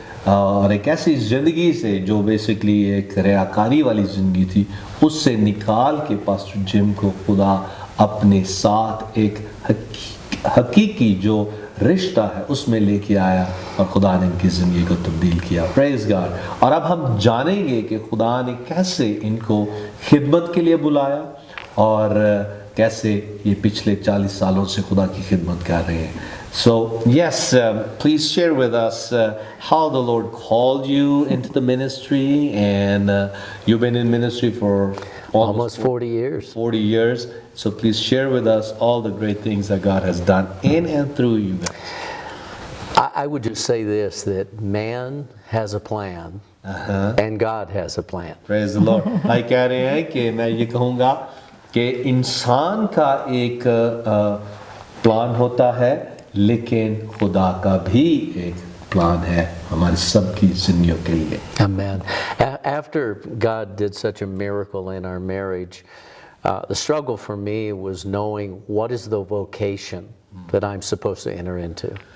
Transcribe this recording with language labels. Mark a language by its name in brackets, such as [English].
[Hindi] और एक ऐसी ज़िंदगी से जो बेसिकली एक रियाकारी वाली ज़िंदगी थी उससे निकाल के पास्टर जिम को खुदा अपने साथ एक हकीकी जो रिश्ता है उसमें लेके आया और खुदा ने इनकी ज़िंदगी को तब्दील किया। [English] Praise God. [Hindi] और अब हम जानेंगे कि खुदा ने कैसे इनको खिदमत के लिए बुलाया और कैसे ये पिछले 40 सालों से खुदा की खिदमत कर रहे हैं. [English] So yes, please share with us how the Lord called you into the ministry, and you've been in ministry for Almost 40 years. 40 years. So please share with us all the great things that God has done in and through you guys. I would just say this, that man has a plan and God has a plan. Praise the Lord. [Hindi] भाई कह रहे हैं कि मैं ये कहूँगा कि इंसान का एक प्लान होता है, लेकिन खुदा का भी एक प्लान है हमारी सबकी जिंदगियों के लिए. [English] Amen. After God did such a miracle in our marriage, the struggle for me was knowing what is the vocation that I'm supposed to enter into.